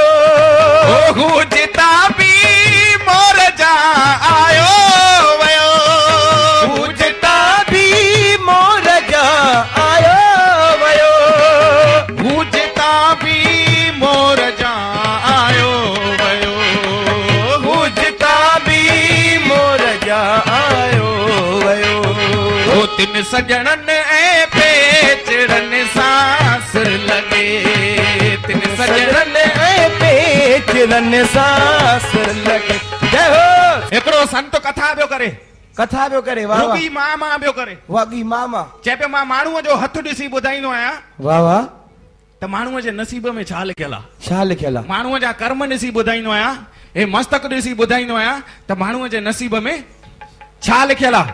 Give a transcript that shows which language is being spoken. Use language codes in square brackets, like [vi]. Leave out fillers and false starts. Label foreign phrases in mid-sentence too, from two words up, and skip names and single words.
[sd] ओहू जिता भी मोर जा आयो वयो पूजता भी मोर जा आयो वयो पूजता भी मोर जा आयो वयो पूजता भी मोर जा आयो वयो ओ तिन सजणनि ऐं पेचड़नि सां सिर लगे तिन सजणनि ऐं पेचरनि सां सिर लगे। [hi] जय हो [sd] हिकिड़ो संत कथा पियो करे कथा पियो करे। वाह वाह रुगी मां पियो करे वागी मामा चए पियो मां माण्हूअ जो हथ ॾिसी ॿुधाईंदो आहियां वाह वाह त माण्हूअ जे नसीब में छा लिखियल आहे छा लिखियल आहे? माण्हूअ जा कर्म ॾिसी ॿुधाईंदो आहियां हे मस्तक ॾिसी ॿुधाईंदो आहियां त माण्हूअ जे नसीब में छा लिखियल आहे।